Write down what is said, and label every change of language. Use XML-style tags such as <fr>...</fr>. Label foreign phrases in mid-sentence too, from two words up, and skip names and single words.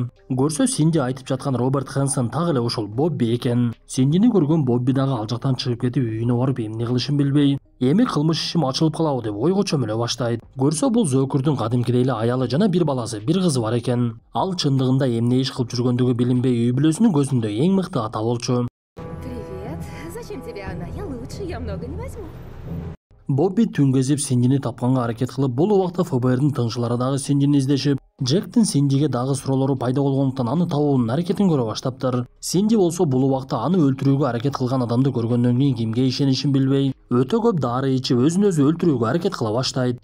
<ky>Көрсө Синди айтып жаткан Роберт Хэнсон так эле ушул Бобби экен. Синдини көргөн Бобби дагы ал жактан чыгып кетип үйүнө барып эмне кылышын билбей, эми кылмыш ишим ачылып калабы деп ойго чөмүлө баштайт. Көрсө бул зөөкүрдүн кадимкидей эле аялы жана бир баласы, бир кызы бар экен. Ал чындыгында эмне иш кылып жүргөндүгү билинбей үй бүлөсүнүн көзүндө эң мыкты ата болчу.</ky> <ru>Привет. Зачем тебе она? Я лучше, я много не возьму.</ru> <ky>Бобби түн кезип Синдини тапканга аракет кылып, бул убакта ФБРдин тыңчылары дагы Синдини издешип, Джектин Синдиге дагы суроолору пайда болгондуктан аны табуунун аракетин көрө баштаптыр. Синди болсо бул убакта аны өлтүрүүгө аракет кылган адамды көргөндөн кийин кимге ишенишин билбей, өтө көп дары ичип өзүн өзү өлтүрүүгө аракет кыла баштайт.</ky>